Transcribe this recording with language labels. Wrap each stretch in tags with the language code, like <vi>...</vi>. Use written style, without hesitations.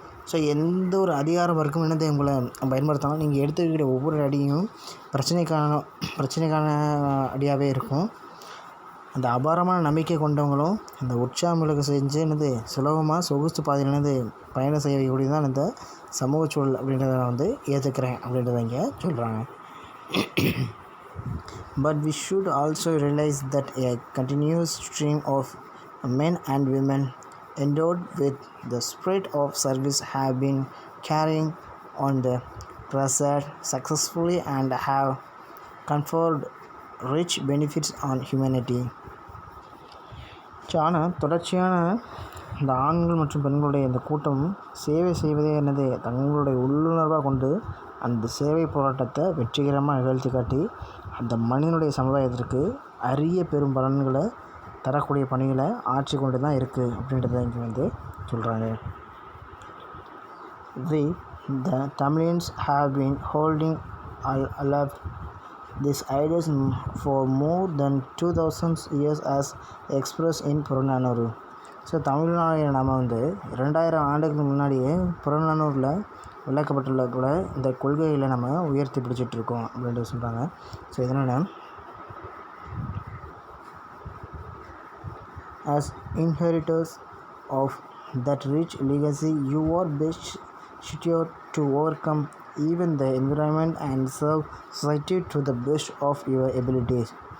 <ta>So எந்த ஒரு அதிகார வர்க்கம் என்னதை உங்களை பயன்படுத்தலாம். நீங்கள் எடுத்துக்கிற ஒவ்வொரு அடியும் பிரச்சனைக்கான அடியாகவே இருக்கும். அந்த அபாரமான நம்பிக்கை கொண்டவங்களும் அந்த உற்சாகம் செஞ்சு என்னது சுலபமாக சொகுசு பாதையில் என்னது பயணம் செய்யக்கூடிய தான் இந்த சமூக சூழல் அப்படின்றத நான் வந்து ஏற்றுக்கிறேன் அப்படின்றத இங்கே சொல்கிறாங்க.</ta> <en>But we should also realize that a continuous stream of men and women endowed with the spirit of service have been carrying on the crusade successfully and have conferred rich benefits on humanity.</en> <ta>ஆனால் தொடர்ச்சியான இந்த ஆண்கள் மற்றும் பெண்களுடைய இந்த கூட்டம் சேவை செய்வதே என்னது தங்களுடைய உள்ளுணர்வாக கொண்டு அந்த சேவை போராட்டத்தை வெற்றிகரமாக நிகழ்த்தி காட்டி அந்த மனிதனுடைய சமுதாயத்திற்கு அரிய பெரும் பலன்களை தரக்கூடிய பணிகளை ஆட்சி கொண்டு தான் இருக்குது அப்படின்றத இங்கே வந்து சொல்கிறாங்க.</ta> <en>We the Tamilians have been holding aloft these ideas for more than 2000 years as expressed in Purananuru.</en> <ta>So Tamil Nadu நாம் வந்து 2000 ஆண்டுகளுக்கு முன்னாடியே புறநானூரில் விளக்கப்பட்டுள்ள கூட இந்த கொள்கைகளை நம்ம உயர்த்தி பிடிச்சிட்ருக்கோம் அப்படின்ட்டு சொல்கிறாங்க.</ta> <en>so</en> <ta>இதனால்</ta> <en>as inheritors of that rich legacy, you are best suited to overcome even the environment and serve society to the best of your abilities.</en>